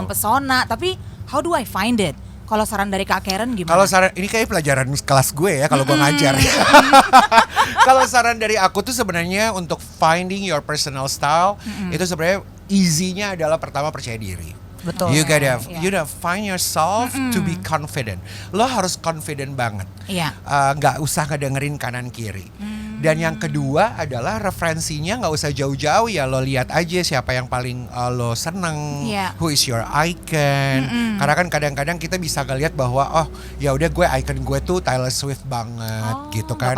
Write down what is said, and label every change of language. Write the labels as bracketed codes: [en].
[id] mempesona. Tapi [en] how do I find it? [id] Kalau saran dari Kak Karen gimana? Kalau saran ini kayak pelajaran kelas gue ya kalau gue ngajar. Kalau saran dari aku tuh sebenarnya untuk [en] finding your personal style [id] itu sebenarnya easy-nya adalah pertama percaya diri. Betul. [en] You gotta [id] Iya. [en] find yourself to be confident. [id] Lo harus confident banget. Iya. Nggak usah ngedengerin kanan kiri. Dan yang kedua adalah referensinya nggak usah jauh-jauh ya, lo lihat aja siapa yang paling lo seneng, Iya. [en] who is your icon. [id] Karena kan kadang-kadang kita bisa ngeliat bahwa oh ya udah gue icon gue tuh Taylor Swift banget gitu kan.